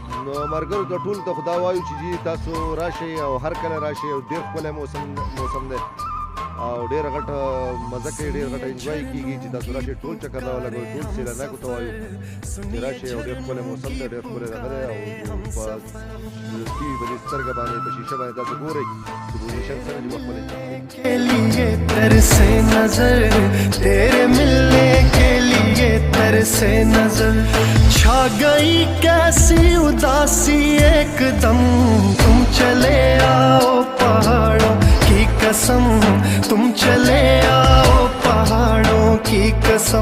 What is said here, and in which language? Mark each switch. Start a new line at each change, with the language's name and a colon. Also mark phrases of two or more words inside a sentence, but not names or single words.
Pashto: نو ملګرو ته ټولو ته خدا وایو چې جي تاسو راشئ او هر کله راشئ او ډېر ښکلی موسم دی او ډېره غټه مزه کوي، ډېره غټه انجوای کېږي چې تاسو راشئ. ټول چکر راولګوئ، ټول سیلانیانو ته وایو چې راشئ او ډېر ښکلی موسم دی، ډېر ښکلی دغه دی او په ټي وي باندې سترګه باندې په شیشه باندې تاسو ګورئ چې پوزیشن سره جوړ خپلې
Hindi: के लिए तरसे नजर, तेरे मिलने के लिए तरसे नजर। छा गई कैसी उदासी एकदम, तुम चले आओ पहाड़ों की कसम, तुम चले आओ पहाड़ों की कसम।